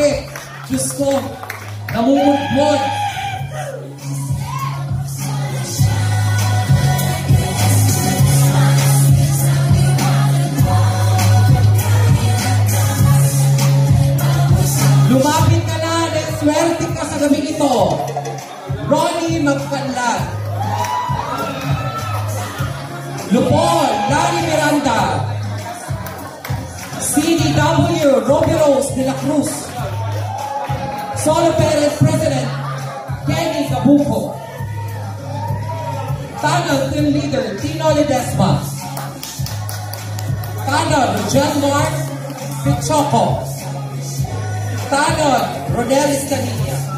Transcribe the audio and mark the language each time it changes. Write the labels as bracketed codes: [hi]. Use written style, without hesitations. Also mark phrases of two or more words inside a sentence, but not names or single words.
[tl] Diyos ko. Namumugmod. Lumapit ka na. Swerte ka sa gabi ito. Ronnie Magpanlat. Lupon, Larry Miranda. CDW, Robbie Rose de la Cruz. [en] Solo Parent President, Kenny Cabuco. Tanod Team Leader, Tino Ledesma. [tl] Tanod, John Mark Pichoco. Tanod, Rodel Escalilla.